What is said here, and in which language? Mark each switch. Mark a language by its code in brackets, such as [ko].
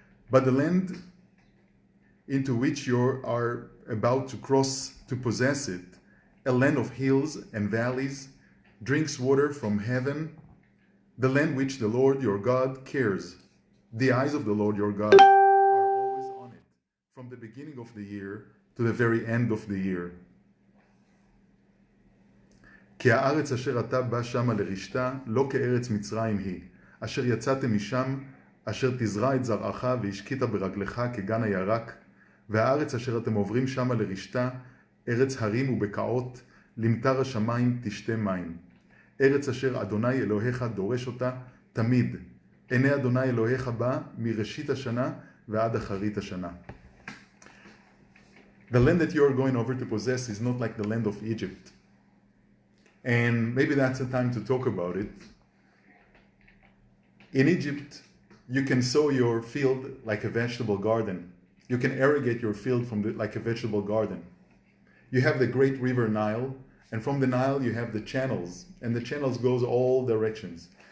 [en] But the land into which you are about to cross to possess it, a land of hills and valleys, drinks water from heaven, the land which the Lord your God cares. The eyes of the Lord your God are always on it, from the beginning of the year to the very end of the year. [he] כי הארץ אשר אתה בא שמה לרשתה, לא כארץ מצרים היא, אשר יצאתם משם, אשר תזרע את זרעך והשקית ברגלך כגן הירק, והארץ אשר אתם עוברים שמה לרשתה, ארץ הרים ובקעות, למטר השמיים תשתה מים. ארץ אשר אדוני אלוהיך דורש אותה תמיד. עיני אדוני אלוהיך בה מראשית השנה ועד אחרית השנה. [en] The land that you are going over to possess is not like the land of Egypt. And maybe that's the time to talk about it. In Egypt, you can sow your field like a vegetable garden. You can irrigate your field like a vegetable garden. You have the great river Nile, and from the Nile you have the channels, and the channels goes all directions.